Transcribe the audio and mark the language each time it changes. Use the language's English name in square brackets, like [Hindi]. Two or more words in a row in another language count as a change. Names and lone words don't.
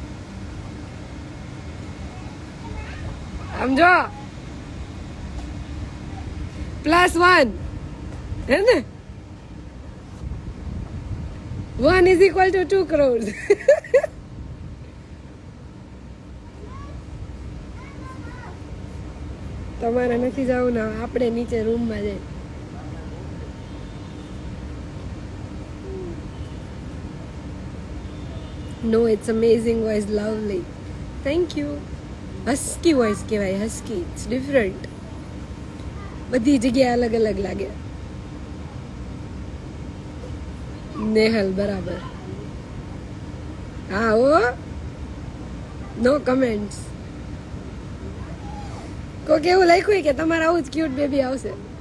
[Gujarati] સમજો +1 હે ને [English] 1 is equal to 2 crores. [Gujarati] તમારે નથી જવું ને આપણે નીચે રૂમમાં જઈએ. [English] No, it's amazing voice, lovely. Thank you. Husky voice કહેવાય, husky. It's different. [Gujarati] બધી જગ્યાએ અલગ અલગ લાગે. નેહલ બરાબર. હા ઓ [English] no comments. [Gujarati] કોક એવું લખ્યું કે તમારે આવું જ [English] cute baby [Gujarati] આવશે.